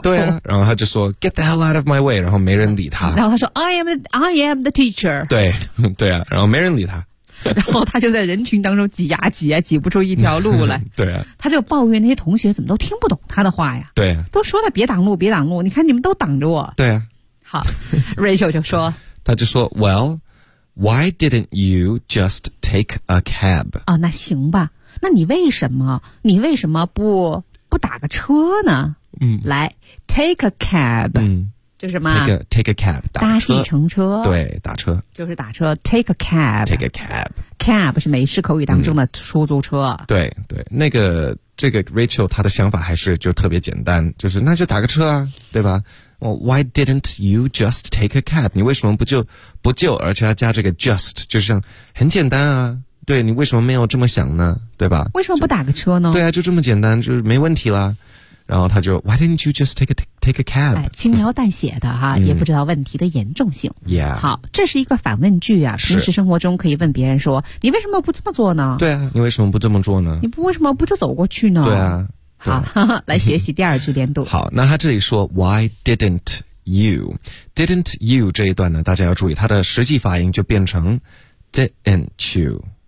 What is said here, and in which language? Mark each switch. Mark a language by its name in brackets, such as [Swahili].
[Chinese] 对啊，然后他就说 [English] Get the hell out of my way， [Chinese] 然后没人理他。然后他说 [English] I am the teacher。 [Chinese] 对对啊，然后没人理他，然后他就在人群当中挤呀挤呀，挤不出一条路来。对啊，他就抱怨那些同学怎么都听不懂他的话呀。对啊，都说了别挡路别挡路，你看你们都挡着我。对啊。好， Rachel 就说他就说 [English] WellWhy didn't you just take a cab? [Chinese] 哦，那行吧。那你为什么不打个车呢？嗯，来 [English] ，take a cab。 [Chinese] 嗯，就是什么 [English] ？take a cab， [Chinese] 搭计程车。对，打车。就是打车 ， [English] take a cab。 take a cab。 [Chinese] cab 是美式口语当中的出租车。嗯、对对，那个这个 Rachel 她的想法还是就特别简单，就是那就打个车啊，对吧？ [English] Why didn't you just take a cab? [Chinese] 你为什么不就而且要加这个 just, 就像很简单啊，对，你为什么没有这么想呢，对吧，为什么不打个车呢，对啊，就这么简单，就是没问题啦。然后他就 [English] Why didn't you just take a cab? [Chinese] 轻描淡写的哈、嗯、也不知道问题的严重性。 [English] Yeah. [Chinese] 好，这是一个反问句啊，平时生活中可以问别人说你为什么不这么做呢，对啊，你为什么不这么做呢，你不为什么不就走过去呢，对啊。好，来学习第二句连读。好，那他这里说 [English] Why didn't you? Didn't you [Chinese] 这一段呢，大家要注意它的实际发音就变成 Didn't you?